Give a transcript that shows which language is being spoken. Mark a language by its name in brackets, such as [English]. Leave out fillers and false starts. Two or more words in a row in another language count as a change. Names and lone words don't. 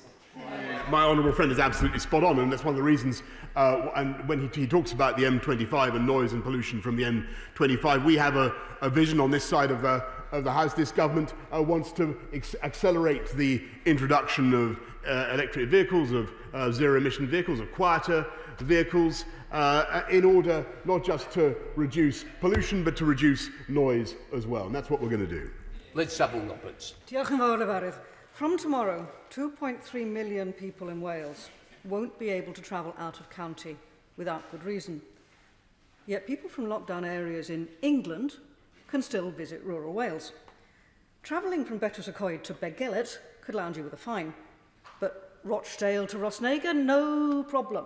[English] My honourable friend is absolutely spot on, and that's one of the reasons, and when he talks about the M25 and noise and pollution from the M25, we have a vision on this side of the House. This government wants to accelerate the introduction of electric vehicles, of zero-emission vehicles, of quieter vehicles, in order not just to reduce pollution, but to reduce noise as well, and that's what we're going to do. Liz Saville-Roberts. [Welsh] Diolch yn fawr, Efarydd. [English] From tomorrow, 2.3 million people in Wales won't be able to travel out of county without good reason. Yet people from lockdown areas in England can still visit rural Wales. Travelling from Betws-y-Coed to Begellet could land you with a fine, but Rochdale to Rosnaga, no problem.